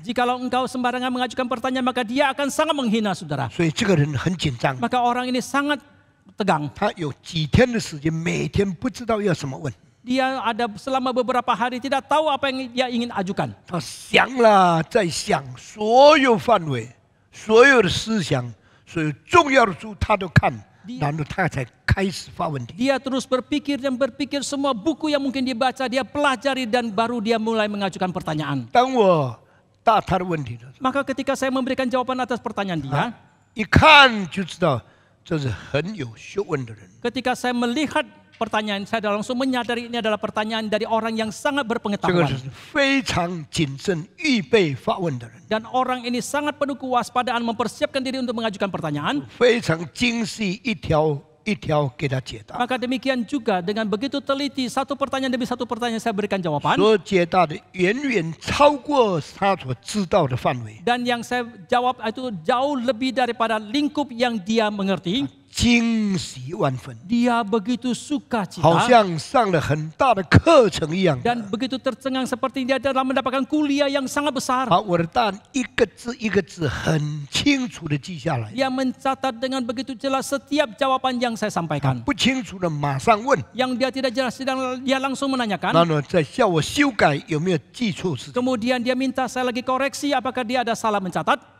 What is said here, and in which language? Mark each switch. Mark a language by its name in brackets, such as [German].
[Indonesian] Jikalau engkau sembarangan mengajukan pertanyaan, maka dia akan sangat menghina saudara. [Chinese] 所以这个人很紧张。 [Indonesian] Maka orang ini sangat tegang. [Chinese] 他有几天的时间，每天不知道要什么问。 [Indonesian] Dia ada selama beberapa hari tidak tahu apa yang dia ingin ajukan. [Chinese] 他想了再想，所有范围、所有的思想、所有重要的书他都看，然后他才开始发问题。 [Indonesian] Dia terus berpikir dan berpikir semua buku yang mungkin dibaca, dia pelajari dan baru dia mulai mengajukan pertanyaan. [Chinese] 当我答他的问题的时候， [Indonesian] Maka ketika saya memberikan jawaban atas pertanyaan dia, [Chinese] 一看就知道这是很有学问的人。 [Indonesian] ketika saya melihat pertanyaan, saya langsung menyadari ini adalah pertanyaan dari orang yang sangat [Chinese] 这个 [Indonesian] berpengetahuan. [Chinese] 是非常谨慎预备发问的人， [Indonesian] Dan orang ini sangat penuh kewaspadaan mempersiapkan diri untuk mengajukan pertanyaan. [Chinese] 非常精细，一条一条给他解答。 [Indonesian] Maka demikian juga dengan begitu teliti, satu pertanyaan demi satu pertanyaan saya berikan jawaban. [Chinese] 所解答的远远超过他所知道的范围， [Indonesian] Dan yang saya jawab itu jauh lebih daripada lingkup yang dia mengerti. [Chinese] 惊喜万分， [Indonesian] Dia begitu suka [Chinese] 好 [Indonesian] cita [Chinese] 像上了很大的课程一样。 [Indonesian] dan begitu tercengang seperti dia dalam mendapatkan kuliah yang sangat besar. [Chinese] 把我的答案一个字一个字很清楚的记下来， [Indonesian] Dia mencatat dengan begitu jelas setiap jawaban yang saya sampaikan. [Chinese] 不清楚的马上问， [Indonesian] Yang dia tidak jelas, dia langsung [Chinese] 然 [Indonesian] menanyakan. [Chinese] 后呢再叫我修改有没有记错事情。 [Indonesian] Kemudian dia minta saya lagi koreksi apakah dia ada salah mencatat.